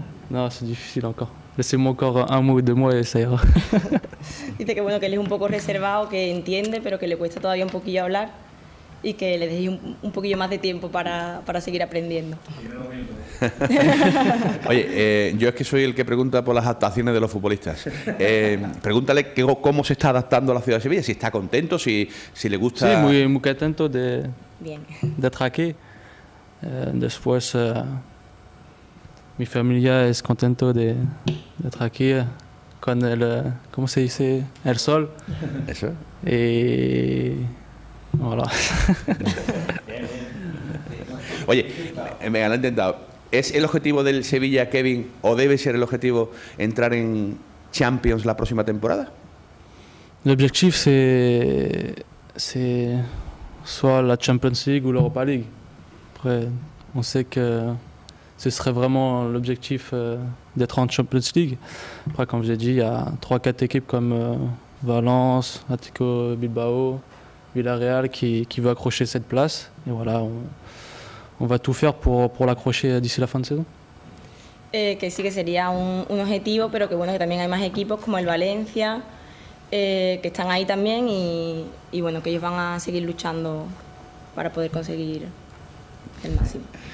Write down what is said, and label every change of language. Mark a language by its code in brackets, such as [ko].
[fr] Non, c'est difficile encore. Laissez-moi encore un mot ou 2 mots et ça ira. [es] Dice que bueno, que él es un poco reservado, que entiende, pero que le cuesta todavía un poquillo hablar y que le deje un poquillo más de tiempo para seguir aprendiendo. Oye, yo es que soy el que pregunta por las adaptaciones de los futbolistas. Pregúntale cómo se está adaptando a la ciudad de Sevilla, si está contento, si le gusta... Sí, muy contento [fr] d'être [es] aquí. Después, mi familia es contento d'être aquí con el, ¿cómo se dice? El sol. Eso. Y voilà. Oye, me lo he intentado. ¿Es el objetivo del Sevilla, Kevin, o debe ser el objetivo entrar en Champions la próxima temporada? [fr] L'objectif, c'est soit la Champions League ou l'Europa League. Après, on sait que ce serait vraiment l'objectif d'être en Champions League. Après, comme je l'ai dit, il y a 3-4 équipes comme Valence, Atlético Bilbao, Villarreal qui veut accrocher cette place. Et voilà, on va tout faire pour l'accrocher d'ici la fin de saison. [es] Que sí que sería un objetivo, pero que bueno, que también hay más equipos como el Valencia, que están ahí también y bueno, que ellos van a seguir luchando para poder conseguir el máximo.